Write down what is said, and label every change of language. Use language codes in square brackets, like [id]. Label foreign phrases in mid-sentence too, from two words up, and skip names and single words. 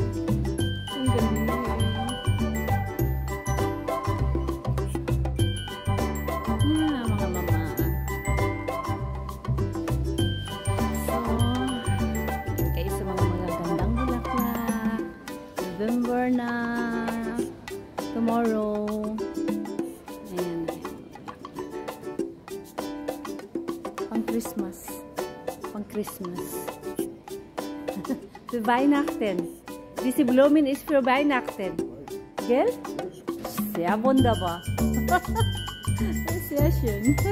[tl] Ang galing. November na tomorrow. Ayan. Pang Christmas. Pang Christmas. [de] Für Weihnachten. Diese Blumen ist für Weihnachten. Gell? Sehr wunderbar. Sehr schön.